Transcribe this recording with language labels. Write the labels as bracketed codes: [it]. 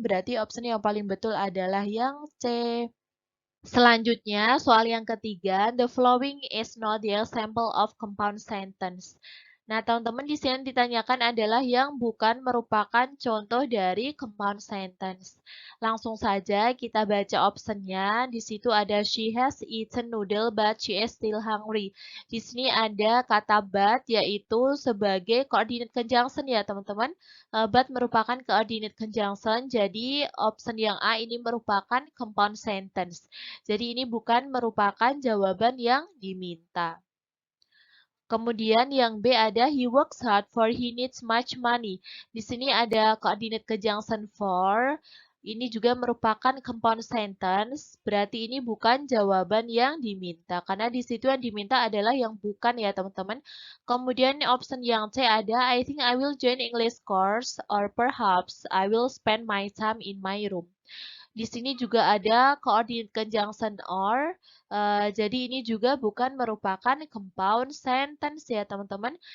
[id] Berarti option yang paling betul adalah yang C. Selanjutnya, soal yang ketiga, [en] the following is not the example of compound sentence. [id] Nah, teman-teman di sini ditanyakan adalah yang bukan merupakan contoh dari compound sentence. Langsung saja kita baca optionnya. Di situ ada [en] she has eaten noodle but she is still hungry. [id] Di sini ada kata but yaitu sebagai coordinate conjunction ya teman-teman. But merupakan coordinate conjunction. Jadi option yang A ini merupakan compound sentence. Jadi ini bukan merupakan jawaban yang diminta. Kemudian yang B ada [en] he works hard for he needs much money. [id] Di sini ada coordinate conjunction for. Ini juga merupakan compound sentence. Berarti ini bukan jawaban yang diminta. Karena di situ yang diminta adalah yang bukan ya teman-teman. Kemudian option yang C ada [en] I think I will join English course or perhaps I will spend my time in my room. [id] Di sini juga ada coordinate conjunction or. Jadi ini juga bukan merupakan compound sentence ya teman-teman.